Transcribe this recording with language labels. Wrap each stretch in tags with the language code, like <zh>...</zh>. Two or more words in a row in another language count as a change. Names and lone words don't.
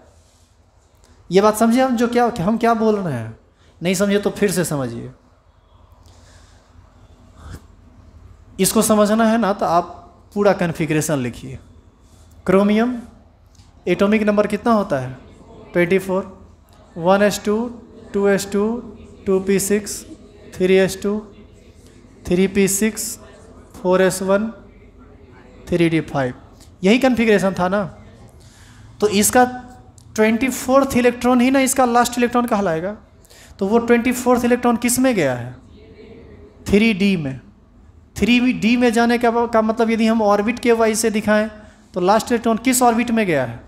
<hi>ये बात समझिए हम क्या बोल रहे हैं? नहीं समझे तो फिर से समझिए। इसको समझना है ना तो आप पूरा कन्फिग्रेशन लिखिए। क्रोमियम एटॉमिक नंबर कितना होता है? 24। 1s2 2s2 2p6 3s2 3p6 4s1 3d5, यही कन्फिग्रेशन था ना। तो इसका 24th इलेक्ट्रॉन ही ना इसका</hi> <en>last electron</en> <hi>कहलाएगा। तो वो 24th इलेक्ट्रॉन किस में गया है? 3d में। 3d में जाने का मतलब यदि हम ऑर्बिट के वाइज से दिखाएं तो</hi> <en>last electron</en> <hi>किस ऑर्बिट में गया है?</hi>